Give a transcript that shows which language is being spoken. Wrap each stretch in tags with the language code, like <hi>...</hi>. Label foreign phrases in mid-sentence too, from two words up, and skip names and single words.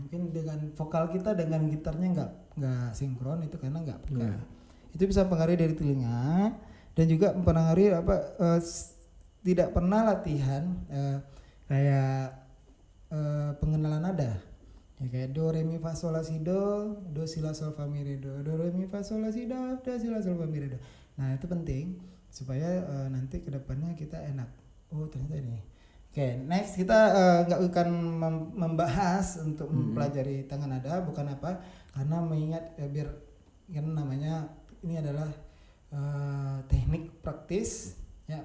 <id>Mungkin dengan vokal kita dengan gitarnya nggak sinkron, itu karena nggak peka. Itu bisa mempengaruhi dari telinga dan juga mempengaruhi tidak pernah latihan kayak pengenalan nada. Ya, kayak do re mi fa sol la si do si la sol fa mi re do re mi fa sol la si do si la sol fa mi re do. Nah, itu penting supaya nanti kedepannya kita enak. Oh, ternyata ini. Oke, next kita nggak akan membahas untuk mempelajari tangga nada, bukan apa? Karena mengingat biar kan namanya ini adalah teknik praktis ya.</id>